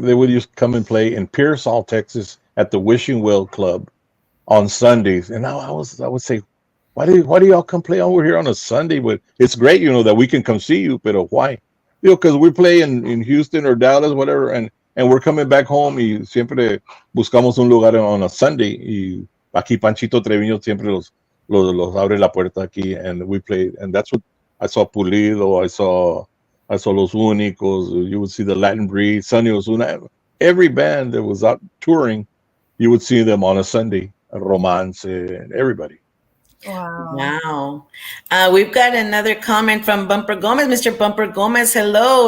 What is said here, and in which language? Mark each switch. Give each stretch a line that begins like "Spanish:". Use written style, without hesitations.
English: They would just come and play in Pearsall, Texas, at the Wishing Well Club on Sundays. And I would say, why do y'all come play over here on a Sunday? But it's great, that we can come see you. But why? Because we play in Houston or Dallas, whatever, and we're coming back home.
Spanish: Y siempre buscamos un lugar
English: on a Sunday.
Spanish: Y aquí Panchito Treviño siempre los abre la puerta aquí,
English: and we played. And that's what I saw. Pulido. I saw Los Únicos. You would see the Latin Breed, Sonny Osuna. Every band that was out touring, you would see them on a Sunday. Romance and everybody. Wow. Wow. We've got another comment from Bumper Gomez. Mr. Bumper Gomez, hello.